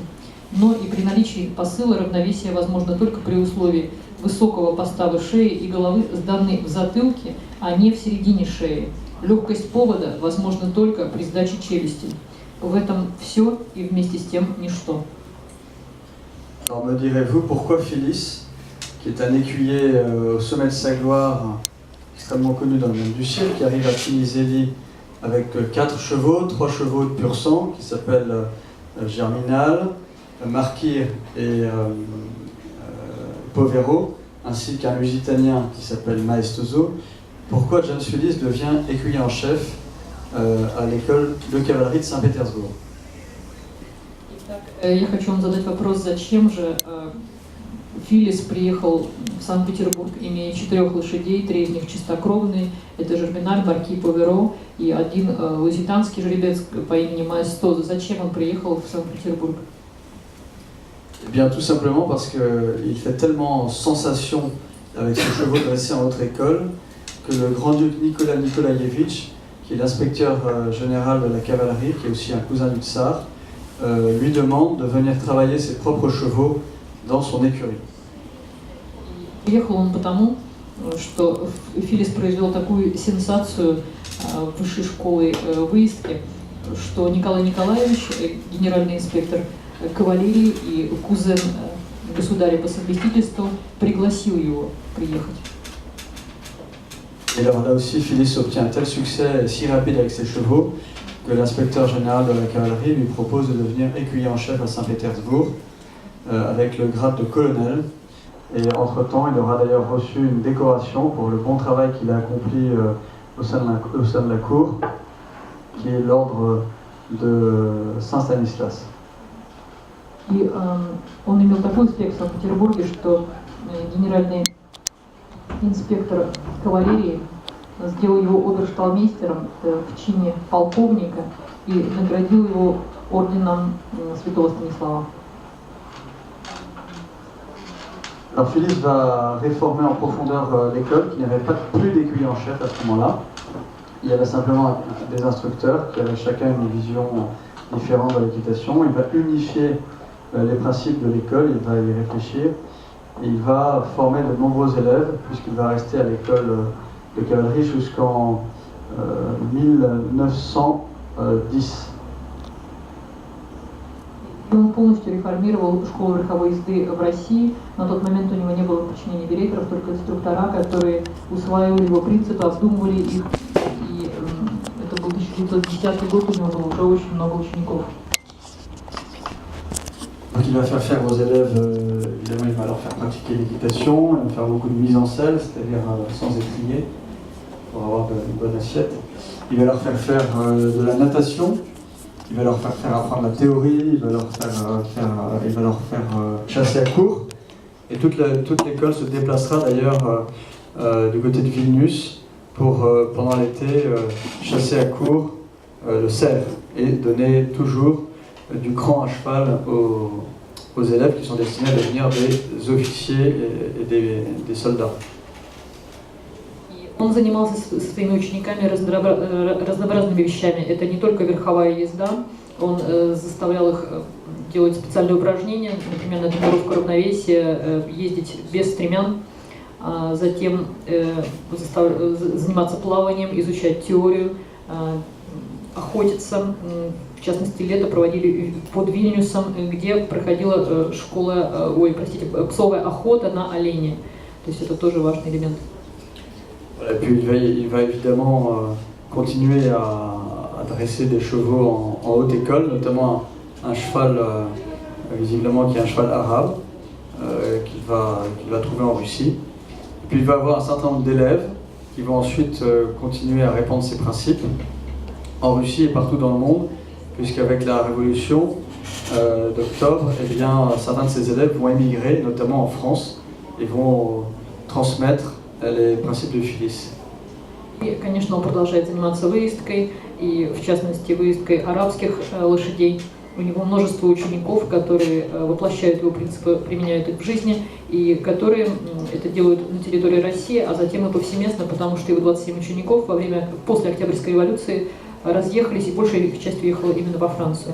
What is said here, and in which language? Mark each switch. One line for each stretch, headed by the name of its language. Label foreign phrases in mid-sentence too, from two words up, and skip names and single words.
Russian: Но и при наличии посыла равновесие возможно только при условии высокого постава шеи и головы, сданной в затылке, а не в середине шеи. Lегкость повода возможна только при сдаче челюсти. В этом все и вместе с тем ничто.
French: Alors me direz-vous pourquoi Phillis, qui est un écuyer au sommet de sa gloire, extrêmement connu dans le monde du ciel, qui arrive à Finis-Élie avec 4 chevaux, 3 chevaux de pur sang, qui s'appellent Germinal, Marquis et Povero, ainsi qu'un Lusitanien qui s'appelle Maestoso. Pourquoi James Phillis devient écuyer en chef à l'école de cavalerie de Saint-Pétersbourg?
Russian: Я хочу вам задать вопрос, зачем же Филлис приехал в Санкт-Петербург, имея 4 лошадей, 3 из них чистокровные, это Жерминаль, Марки, Поверо и один лузитанский жеребец по имени Маэстозо. Зачем он приехал в Санкт-Петербург?
French: Eh bien, tout simplement parce qu'il fait tellement sensation avec ses chevaux dressés en haute école que le grand-duc Nicolas Nikolaïevitch, qui est l'inspecteur général de la cavalerie, qui est aussi un cousin du tsar, lui demande de venir travailler ses propres chevaux dans son écurie.
Russian: Приехал он потому, что Филлис произвел такую сенсацию высшей школы выездки, что Николай Николаевич, генеральный инспектор кавалерии и кузен государя по совместительству, пригласил его приехать.
French: Et alors là aussi, Phyllis obtient un tel succès si rapide avec ses chevaux que l'inspecteur général de la cavalerie lui propose de devenir écuyer en chef à Saint-Pétersbourg avec le grade de colonel. Et entre-temps, il aura d'ailleurs reçu une décoration pour le bon travail qu'il a accompli au sein de la cour, qui est l'ordre de Saint-Stanislas.
Russian: И он имел такой успех в Санкт-Петербурге, что генеральный инспектор кавалерии сделал его обершталмейстером в чине полковника и наградил его орденом Святого Станислава.
French: Alors Phyllis va réformer en profondeur l'école, qui n'avait pas plus d'écuyer en chef à ce moment-là. Il y avait simplement des instructeurs qui avaient chacun une vision différente de l'équitation. Il va unifier les principes de l'école, il va y réfléchir. Et il va former de nombreux élèves, puisqu'il va rester à l'école de cavalerie jusqu'en 1910.
Russian: Он полностью реформировал школу верховой езды в России. На тот момент у него не было подчинения берейтеров, только инструктора, которые усваивали его принципы, обдумывали их. И это был 1910 год, у него было уже очень много учеников.
French: Donc il va faire aux élèves, évidemment il va leur faire pratiquer l'équitation, il va faire beaucoup de mise en selle, c'est-à-dire sans étrier, pour avoir une bonne assiette. Il va leur faire de la natation, il va leur faire apprendre la théorie, il va leur faire chasser à court. Et toute l'école se déplacera d'ailleurs du côté de Vilnius pour, pendant l'été, chasser à court le cerf et donner toujours du cran à cheval aux élèves qui sont destinés à devenir des officiers et des soldats.
Russian: Он занимался со своими учениками разнообразными вещами. Это не только верховая езда, он заставлял их делать специальные упражнения, например, на тренировку равновесия, ездить без стремян, затем заниматься плаванием, изучать теорию, охотиться. В частности, лето проводили под Вильнюсом, где проходила псовая охота на оленя. То есть это тоже важный элемент.
French: Et puis il va évidemment continuer à dresser des chevaux en haute école, notamment un cheval, visiblement qui est un cheval arabe, qu'il va trouver en Russie. Et puis il va avoir un certain nombre d'élèves qui vont ensuite continuer à répandre ces principes en Russie et partout dans le monde, puisqu'avec la révolution d'octobre, eh bien, certains de ces élèves vont émigrer, notamment en France, et vont transmettre les principes de Phyllis.
Russian: И, конечно, он продолжает заниматься выездкой, и в частности выездкой арабских лошадей. У него множество учеников, которые воплощают его принципы, применяют их в жизни, и которые это делают на территории России, а затем и повсеместно, потому что его 27 учеников после Октябрьской революции разъехались, и большая их часть уехала именно во Францию.